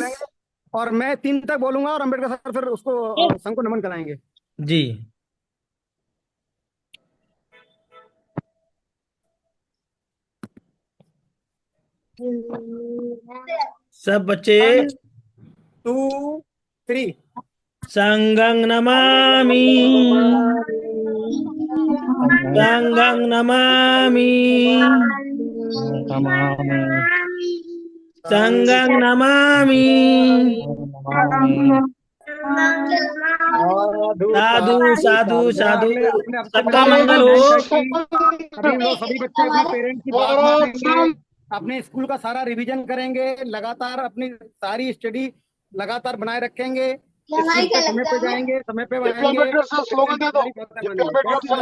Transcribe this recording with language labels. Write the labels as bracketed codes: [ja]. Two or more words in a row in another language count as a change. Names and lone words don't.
[hi] लेंगे, और मैं 3 तक बोलूंगा और अम्बेडकर सर फिर उसको संघ को नमन कराएंगे। जी। सब बच्चे 1 2 3। [pi] संगं नमामि संगं नमामि संगं नमामि। साधु साधु साधु। [hi] हमने अपने सबका मिलकर मंगल डिसाइड हो। किया कि सभी लोग, सभी बच्चे अपने पेरेंट्स की बात मानेंगे, अपने स्कूल का सारा रिवीजन करेंगे, लगातार अपनी सारी स्टडी लगातार बनाए रखेंगे, स्कूल पे समय पे जाएंगे, समय पे आएंगे। अम्बेडकर सर स्लोगन दे दो। अम्बेडकर सर,